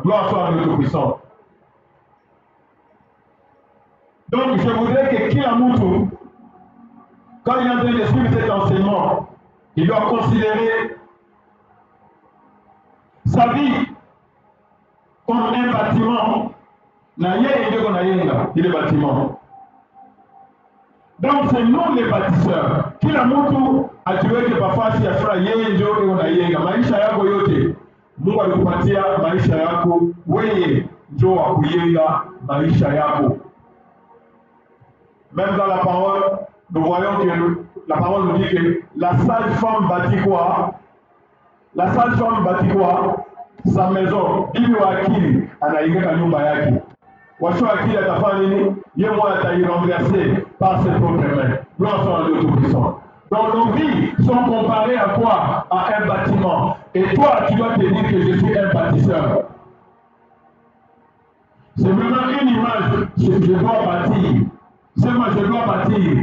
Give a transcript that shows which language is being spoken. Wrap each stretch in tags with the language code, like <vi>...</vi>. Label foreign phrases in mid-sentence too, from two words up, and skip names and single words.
<fr>Gloire soit à Dieu Tout-Puissant. Donc je voudrais que Kilamutu, quand il est en train de suivre cet enseignement, il doit considérer sa vie comme un bâtiment. Il est bâtiment. Donc c'est nous les bâtisseurs.</fr> <sw>Kila mtu atuweke nafasi ya sura yeye ndio unayenga maisha yako yote. Mungu alikupatia maisha yako, wewe ndio wa kuyenga maisha yako.</sw> <fr>Même dans la parole, nous voyons que la parole nous dit que la sage femme bâtit quoi? La sage femme bâtit quoi? Sa maison.</fr> <sw>Bibi wa akili anajenga nyumba yake. Washo akili atafanya nini? Yeye mmoja</sw> <fr>atairenverser par ses propres mains. Gloire soit à Dieu Tout-Puissant. Donc nos vies sont comparées à quoi? À un bâtiment. Et toi, tu dois te dire que je suis un bâtisseur. C'est vraiment une image. Je dois bâtir. C'est moi, je dois bâtir.</fr>